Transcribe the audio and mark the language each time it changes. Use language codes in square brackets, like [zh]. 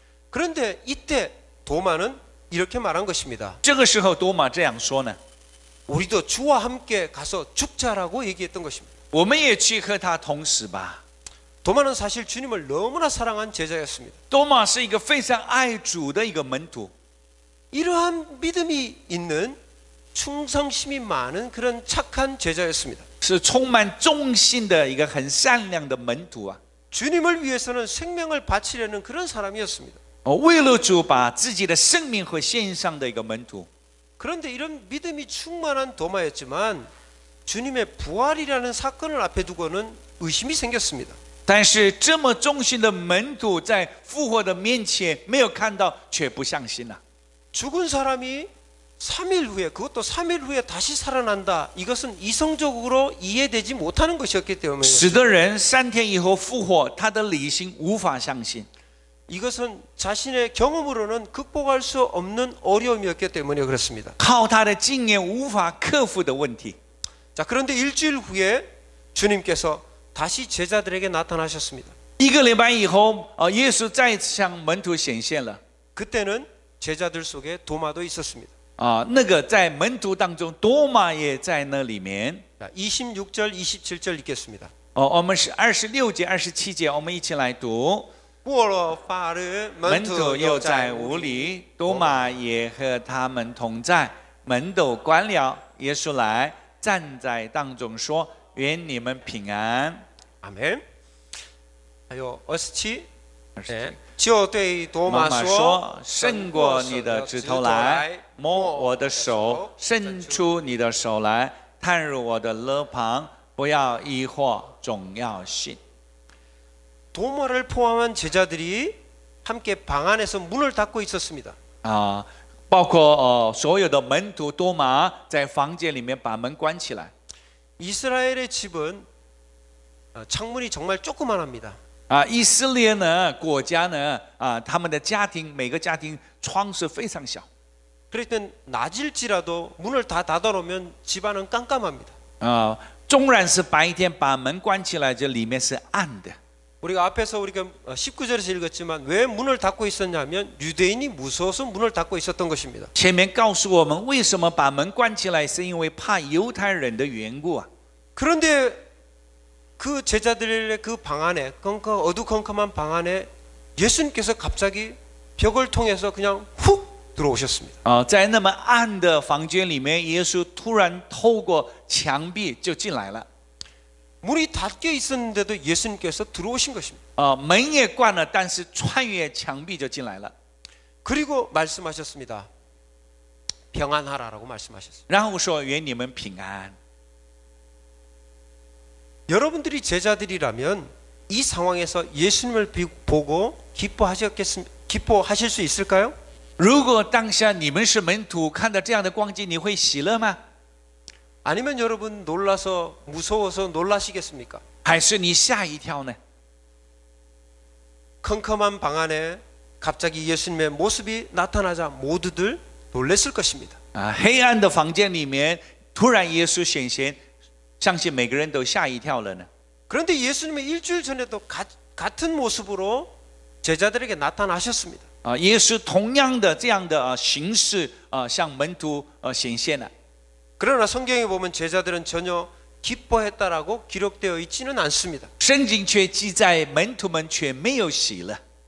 [ko] 그런데 이때 도마는 이렇게 말한 것입니다. [zh] 这个时候多马这样说呢： [ko] 우리도 주와 함께 가서 죽자라고 얘기했던 것입니다. [zh] 我们也去和他同死吧。 [ko] 도마는 사실 주님을 너무나 사랑한 제자였습니다. [zh] 多马是一个非常爱主的一个门徒。 [ko] 이러한 믿음이 있는 충성심이 많은 그런 착한 제자였습니다. [zh] 是充满忠心的一个很善良的门徒啊！ [ko] 주님을 위해서는 생명을 바치려는 그런 사람이었습니다. [zh] 为了主把自己的生命和献上的一个门徒。 [ko] 그런데 이런 믿음이 충만한 도마였지만 주님의 부활이라는 사건을 앞에 두고는 의심이 생겼습니다. [zh] 但是这么忠心的门徒在复活的面前没有看到，却不相信了。 [ko] 죽은 사람이 3일 후에 그것도 3일 후에 다시 살아난다. 이것은 이성적으로 이해되지 못하는 것이었기 때문에 [zh] 死的人3天以后复活，他的理性无法相信。 [ko] 이것은 자신의 경험으로는 극복할 수 없는 어려움이었기 때문에 그렇습니다. [zh] 靠他的经验无法克服的问题。 [ko] 자, 그런데 일주일 후에 주님께서 다시 제자들에게 나타나셨습니다. [zh] 一个礼拜以后，耶稣再次向门徒显现了。 [ko] 그때는 제자들 속에 도마도 있었습니다. [zh] 那个在门徒当中，多马也在那里面。 [ko] 자, 26절, 27절 읽겠습니다. [zh] 我们是26节、27节，我们一起来读。过了法日，门徒又在屋里，多马也和他们同在。门都关了，耶稣来站在当中说：“愿你们平安。” 아멘. 还有27. 네. 就对多马妈妈说说：“伸过你的指头来，摸我的手，伸出你的手来，探入我的肋旁，不要疑惑，总要信。” [ko] 도마를 포함한 제자들이 함께 방 안에서 문을 닫고 있었습니다. [zh] 包括所有的门徒多马在房间里面把门关起来。 [ko] 이스라엘의 집은 창문이 정말 조그만합니다. [zh] 以色列呢，国家呢，他们的家庭每个家庭窗是非常小。 [ko] 그럴 땐 낮일지라도 문을 다 닫아놓으면 집안은 깜깜합니다. [zh] 纵然是白天把门关起来，这里面是暗的。 [ko] 우리가 앞에서 우리가 19절에서 읽었지만 왜 문을 닫고 있었냐면 유대인이 무서워서 문을 닫고 있었던 것입니다. [zh] 前面告诉我们为什么把门关起来，是因为怕犹太人的缘故啊。 [ko] 그런데 그 제자들의 그 방 안에 어두컴컴한 방 안에 예수님께서 갑자기 벽을 통해서 그냥 훅 들어오셨습니다. [zh] 在那么暗的房间里面，耶稣突然透过墙壁就进来了。 [ko] 문이 닫혀 있었는데도 예수님께서 들어오신 것입니다. [zh] 门也关了，但是穿越墙壁就进来了。 [ko] 그리고 말씀하셨습니다. 평안하라라고 말씀하셨습니다. [zh] 然后说：“愿你们平安。” [ko] 여러분들이 제자들이라면 이 상황에서 예수님을 보고 기뻐하실 수 있을까요? [zh] 如果当下你们是门徒，看到这样的光景，你会喜乐吗？ [ko] 아니면 여러분 놀라서 무서워서 놀라시겠습니까? [zh] 还是你吓一跳呢？ [ko] 컴컴한 방 안에 갑자기 예수님의 모습이 나타나자 모두들 놀랬을 것입니다. [zh] 黑暗的房间里面，突然耶稣显现，相信每个人都吓一跳了呢。 [ko] 그런데 예수님의 일주일 전에도 같은 모습으로 제자들에게 나타나셨습니다. [zh] 耶稣同样的这样的形式向门徒显现了。 [ko] 그러나 성경에 보면 제자들은 전혀 기뻐했다라고 기록되어 있지는 않습니다. [zh] 圣经却记载门徒们却没有喜乐。